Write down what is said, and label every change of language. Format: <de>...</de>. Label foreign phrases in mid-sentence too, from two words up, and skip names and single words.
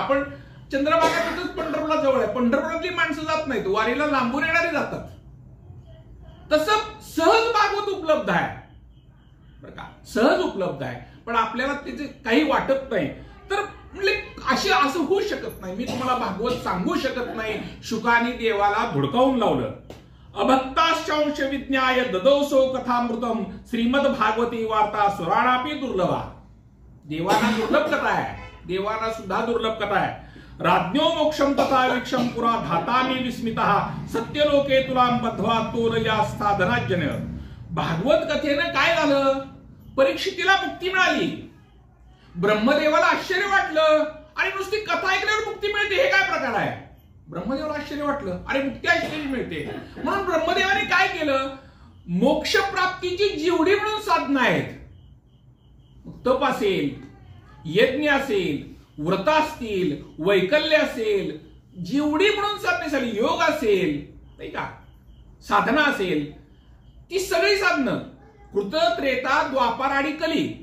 <mr>आपण चंद्रभागा तिथंच पंढरपूरला जवळ आहे, पंढरपुरातली माणसं जात नाहीत, वारीला लांबून येणारी जातात. तसं सहज भागवत उपलब्ध आहे बरं का, सहज उपलब्ध आहे, पण आपल्याला त्याचे काही वाटत नाही. तर म्हणजे असं होऊ शकत नाही. मी तुम्हाला भागवत सांगू शकत नाही. शुकानी देवाला धुडकावून लावलं.</mr> <sa>अभक्ताश्चांश विज्ञाय ददौसो कथामृतम श्रीमद भागवती वार्ता सुराणापी दुर्लभा.</sa> <mr>देवाना दुर्लभ कथा आहे, देवाना सुद्धा दुर्लभ कथा आहे.</mr> <sa>राज्ञो मोक्षम तथा वीक्षम पुरा धातामी विस्मितः सत्यलोके तुलाम बद्ध्वा तोरया साधनाजन.</sa> <mr>भागवत कथेनं काय झालं, परीक्षितीला मुक्ती मिळाली. ब्रह्मदेवाला आश्चर्य वाटलं, आणि नुसती कथा ऐकल्यावर मुक्ती मिळते हे काय प्रकार आहे. ब्रह्मदेवाला आश्चर्य वाटलं, अरे मुक्ती आश्चर्य मिळते. म्हणून ब्रह्मदेवाने काय केलं, मोक्ष प्राप्तीची जेवढी म्हणून साधनं आहेत, तप असेल, यज्ञ असेल, व्रत असतील, वैकल्य असेल, जेवढी म्हणून साधने झाली, योग असेल नाही का, साधना असेल, ती सगळी साधनं कृत, त्रेता, द्वापार आणि कली.</mr>